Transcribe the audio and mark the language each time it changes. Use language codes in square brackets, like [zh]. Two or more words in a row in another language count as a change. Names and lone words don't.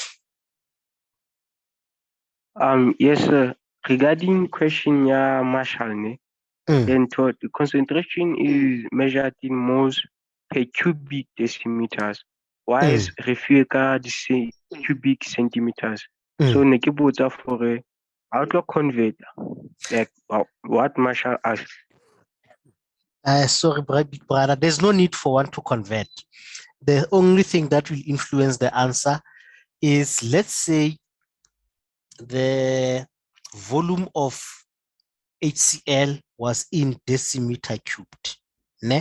[en] Yes, sir. Regarding question Marshall, then the concentration is measured in moles per cubic decimeters, whilst Refueka cubic centimeters. So [st] ne ke botsa [en] for how to convert, like what Marshall asked. Sorry, big brother, there's no need for one to convert. The only thing that will influence the answer is, let's say, the volume of HCl was in decimeter cubed, ne?